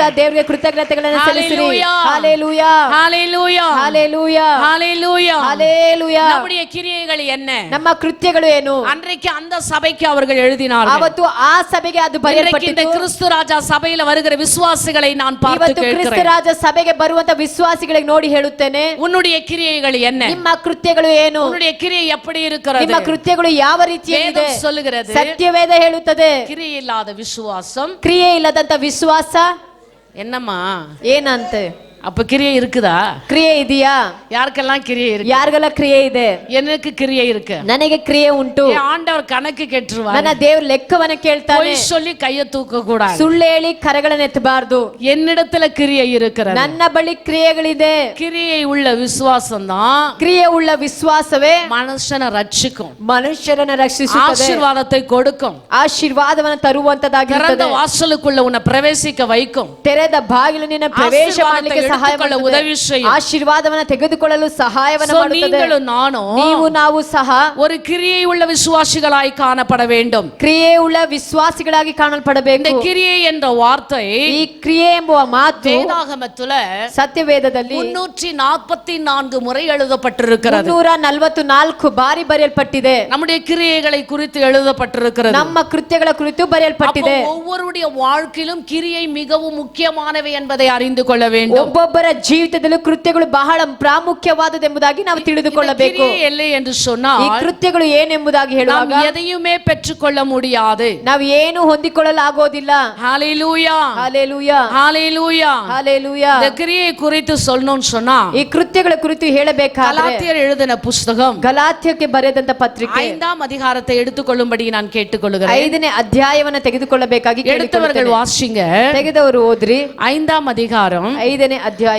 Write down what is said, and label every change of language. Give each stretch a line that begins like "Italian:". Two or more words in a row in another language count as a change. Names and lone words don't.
Tamil: செலுத்துங்க.
Kannada: ದೇವರಿಗೆ ಕೃತಜ್ಞತೆಗಳನ್ನು ಸಲ್ಲಿಸಿರಿ. ಹಲ್ಲೆಲೂಯಾ. ಹಲ್ಲೆಲೂಯಾ.
Tamil: ஹalleluya.
Kannada: ಹಲ್ಲೆಲೂಯಾ.
Tamil: ஹalleluya.
Kannada: ಹಲ್ಲೆಲೂಯಾ.
Tamil: நம்முடைய கிரியைகள் என்ன?
Kannada: ನಮ್ಮ ಕೃತ್ಯಗಳು ಏನು?
Tamil: அன்றைக்கு அந்த சபைக்கு அவர்கள் எழுதினார்கள்.
Kannada: ಅವತ್ತು ಆ ಸಭೆಗೆ ಅದು
Tamil: இன்றைக்கு இந்த
Kannada: ಬರೆಯಲ್ಪಟ್ಟಿತು.
Tamil: கிறிஸ்து ராஜா சபையில வருகிற விசுவாசிகளை நான் பார்த்து
Kannada: ಇವತ್ತು ಕ್ರಿಸ್ತ
Tamil: கேட்கிறேன்,
Kannada: ರಾಜ ಸಭೆಗೆ ಬರುವಂತ ವಿಶ್ವಾಸಿಗಳಿಗೆ ನೋಡಿ ಹೇಳುತ್ತೇನೆ,
Tamil: உன்னுடைய கிரியைகள் என்ன?
Kannada: ನಿಮ್ಮ ಕೃತ್ಯಗಳು ಏನು?
Tamil: உன்னுடைய கிரியை எப்படி இருக்கிறது?
Kannada: ನಿಮ್ಮ ಕೃತ್ಯಗಳು ಯಾವ ರೀತಿಯಾಗಿದೆ?
Tamil: வேதம் சொல்லுகிறது,
Kannada: ಸತ್ಯವೇದ ಹೇಳುತ್ತದೆ,
Tamil: கிரியை இல்லாத விசுவாசம்
Kannada: ಕ್ರಿಯೆ ಇಲ್ಲದಂತ ವಿಶ್ವಾಸ
Tamil: என்னம்மா?
Kannada: ಏನಂತೆ?
Tamil: அப்ப கிரியை இருக்குதா?
Kannada: ಕ್ರಿಯೆ ಇದೆಯಾ?
Tamil: யாருக்கெல்லாம் கிரியை இருக்கு?
Kannada: ಯಾರಿಗೆಲ್ಲ ಕ್ರಿಯೆ ಇದೆ?
Tamil: எனக்கு கிரியை இருக்கு.
Kannada: ನನಗೆ ಕ್ರಿಯೆ ಉಂಟು.
Tamil: ஆண்டவர் கணக்கு கேட்டுருவார்.
Kannada: ನನ್ನ ದೇವರು ಲೆಕ್ಕವನ್ನ ಕೇಳ್ತಾನೆ.
Tamil: பொய் சொல்லி கையை தூக்க கூடாது.
Kannada: ಸುಳ್ಳು ಹೇಳಿ ಕರಗಳನ್ನು ಎತ್ತಬಾರದು.
Tamil: என்னிடத்துல கிரியை இருக்கிறது.
Kannada: ನನ್ನ ಬಳಿ ಕ್ರಿಯೆಗಳಿದೆ.
Tamil: கிரியை உள்ள விசுவாசம் தான்
Kannada: ಕ್ರಿಯೆ ಉಳ್ಳ ವಿಶ್ವಾಸವೇ
Tamil: மனுஷனை ரட்சிக்கும்,
Kannada: ಮನುಷ್ಯರನ್ನ ರಕ್ಷಿಸುತ್ತದೆ,
Tamil: ஆசீர்வாதத்தை கொடுக்கும்,
Kannada: ಆಶೀರ್ವಾದವನ್ನು ತರುವಂತದ್ದಾಗಿರುತ್ತದೆ,
Tamil: திறந்த வாசலுக்குள்ள உன்னை பிரவேசிக்க வைக்கும்,
Kannada: ತೆರೆದ ಬಾಗಿಲು ನಿನ್ನ ಪ್ರವೇಶ ಮಾಡಲಿಕ್ಕೆ ಸಹಾಯ ಮಾಡುತ್ತದೆ,
Tamil: உதவி செய்யும்.
Kannada: ಆಶೀರ್ವಾದವನ್ನು ತೆಗೆದುಕೊಳ್ಳಲು ಸಹಾಯವನ್ನು ಮಾಡುತ್ತದೆ.
Tamil: நீங்களும் நானும்
Kannada: ನೀವು ನಾವು ಸಹ
Tamil: ஒரு கிரியை உள்ள விசுவாசிகளாய் காணப்பட வேண்டும்.
Kannada: ಕ್ರಿಯೆ ಉಳ್ಳ ವಿಶ್ವಾಸಿಗಳಾಗಿ
Tamil: இந்த
Kannada: ಕಾಣಲ್ಪಡಬೇಕು.
Tamil: கிரியை என்ற வார்த்தை
Kannada: ಈ ಕ್ರಿಯೆ ಎಂಬುವ ಮಾತು
Tamil: வேதாகமத்துல
Kannada: ಸತ್ಯವೇದದಲ್ಲಿ
Tamil: 344 முறை எழுதப்பட்டிருக்கிறது.
Kannada: 344 ಬಾರಿ ಬರೆಯಲ್ಪಟ್ಟಿದೆ.
Tamil: நம்முடைய கிரியைகளை குறித்து எழுதப்பட்டிருக்கிறது.
Kannada: ನಮ್ಮ ಕೃತ್ಯಗಳ ಕುರಿತು ಬರೆಯಲ್ಪಟ್ಟಿದೆ.
Tamil: அப்போ ஒவ்வொருடைய வாழ்க்கையிலும் கிரியை மிகவும் முக்கியமானவை என்பதை அறிந்து கொள்ள வேண்டும்.
Kannada: ಒಬ್ಬೊಬ್ಬರ ಜೀವಿತದಲ್ಲೂ ಕೃತ್ಯಗಳು ಬಹಳ ಪ್ರಾಮುಖ್ಯವಾದದೆಂಬುದಾಗಿ ನಾವು ತಿಳಿದುಕೊಳ್ಳಬೇಕು.
Tamil: கிரியை இல்லை என்று
Kannada: ಈ
Tamil: சொன்னால்
Kannada: ಕೃತ್ಯಗಳು ಏನೆಂಬುದಾಗಿ ಹೇಳುವಾಗ
Tamil: நாம் எதையுமே பெற்றுக்கொள்ள முடியாது.
Kannada: ನಾವು ಏನು ಹೊಂದಿಕೊಳ್ಳಲಾಗೋದಿಲ್ಲ.
Tamil: ஹalleluya,
Kannada: ಹಲ್ಲೆಲೂಯಾ,
Tamil: ஹalleluya.
Kannada: ಹಲ್ಲೆಲೂಯಾ.
Tamil: இந்த கிரியை குறித்து சொல்லணும்னு சொன்னா
Kannada: ಈ ಕೃತ್ಯಗಳ ಕುರಿತು ಹೇಳಬೇಕಾದ್ರೆ
Tamil: கலாத்தியர் எழுதின புஸ்தகம்
Kannada: ಗಲಾತ್ಯಕ್ಕೆ ಬರೆದಂತ ಪತ್ರಿಕೆ
Tamil: 5ஆம் அதிகாரத்தை எடுத்துக்கொள்ளும்படி நான் கேட்டுக்கொள்கிறேன்.
Kannada: 5ನೇ ಅಧ್ಯಾಯವನ್ನು ತೆಗೆದುಕೊಳ್ಳಬೇಕಾಗಿ
Tamil: எடுத்தவர்கள் வாசிங்க.
Kannada: ತೆಗೆದವರು ಓದ್ರಿ.
Tamil: 5ஆம் அதிகாரம்
Kannada: 5ನೇ ಅಧ್ಯಾಯ